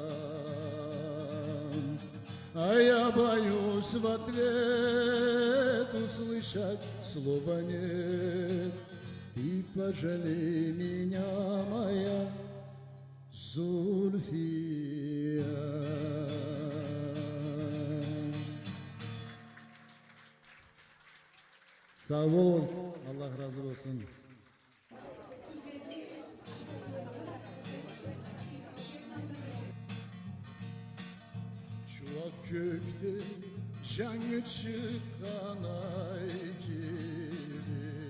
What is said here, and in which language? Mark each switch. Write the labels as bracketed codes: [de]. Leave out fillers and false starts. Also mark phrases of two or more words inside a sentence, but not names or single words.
[ru] А я боюсь в ответ Услышать слова нет Ты пожалей меня, моя Зульфия [tr] Sağ olun. Allah razı olsun. Çuvak kökte canı çıkan ay gibi